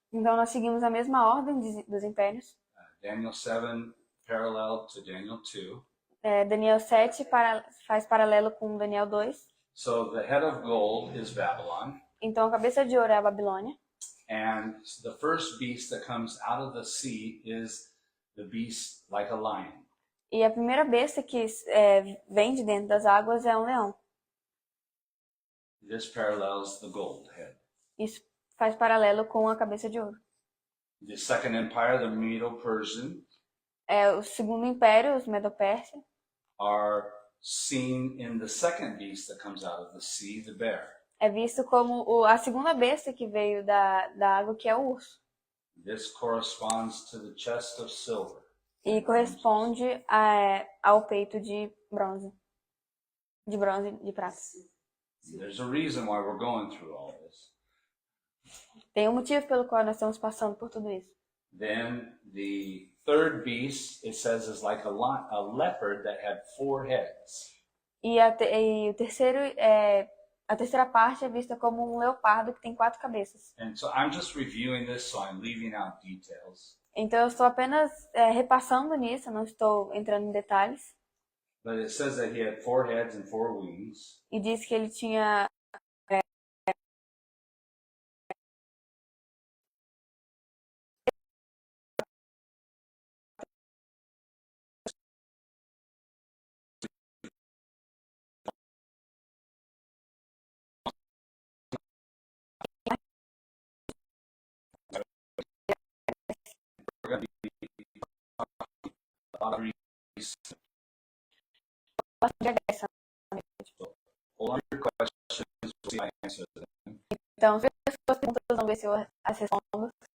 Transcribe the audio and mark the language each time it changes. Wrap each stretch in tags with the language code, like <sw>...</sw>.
<pt>Então nós seguimos a mesma ordem dos impérios.</pt> <en>Daniel 7 parallel to Daniel 2.</en> <pt>Daniel 7 faz paralelo com Daniel 2.</pt> <en>So the head of gold is Babylon.</en> <pt>Então a cabeça de ouro é a Babilônia.</pt> <en>And the first beast that comes out of the sea is the beast like a lion.</en> <pt>E a primeira besta que vem de dentro das águas é um leão.</pt> <en>This parallels the gold head.</en> <pt>Isso faz paralelo com a cabeça de ouro.</pt> <en>The second empire, the Medo-Persian,</en> <pt>O segundo império, os Medo-Pérsia,</pt> <en>are seen in the second beast that comes out of the sea, the bear.</en> <pt>é visto como a segunda besta que veio da água, que é o urso.</pt> <en>This corresponds to the chest of silver.</en> <pt>E corresponde ao peito de bronze. De prata.</pt> <en>There's a reason why we're going through all this.</en> <pt>Tem um motivo pelo qual nós estamos passando por tudo isso.</pt> <en>Then the third beast, it says, is like a leopard that had 4 heads.</en> <pt>E o terceiro, a terceira parte é vista como um leopardo que tem 4 cabeças.</pt> <en>And so I'm just reviewing this, so I'm leaving out details.</en> <pt>Então eu estou apenas repassando nisso, não estou entrando em detalhes.</pt> <en>But it says that he had 4 heads and 4 wings.</en> <pt>E diz que ele tinha</pt> <en>We're going to be talking about beasts. Hold on to your questions, we'll see if I answer them.</en> <pt>Então, se as suas perguntas, vamos ver se eu as respondo.</pt>